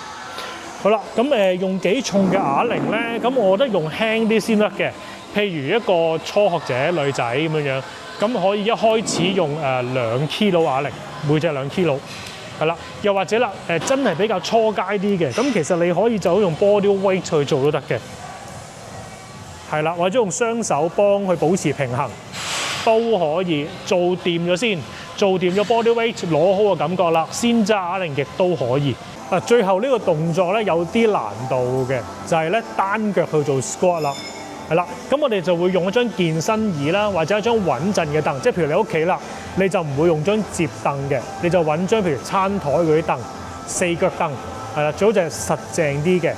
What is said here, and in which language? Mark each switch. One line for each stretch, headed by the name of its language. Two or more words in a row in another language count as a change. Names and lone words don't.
Cantonese: 好啦，咁用幾重嘅啞鈴咧？咁我覺得用輕啲先得嘅。譬如一個初學者女仔咁樣，咁可以一開始用2 kg 啞鈴，每隻2 kg，係啦。又或者啦，真係比較初階啲嘅，咁其實你可以就用
English: body weight
Cantonese: 去做都得嘅，係啦，或者用雙手幫佢保持平衡都可以。做掂咗先，做掂咗
English: body weight，
Cantonese: 攞好個感覺啦，先揸啞鈴亦都可以。最後呢個動作咧有啲難度嘅，就係咧單腳去做 squat 啦，係啦。咁我哋就會用一張健身椅啦，或者一張穩陣嘅凳，即係譬如你屋企啦，你就唔會用張摺凳嘅，你就揾張譬如餐台嗰啲凳，4腳凳，係啦，最好就係實淨啲嘅。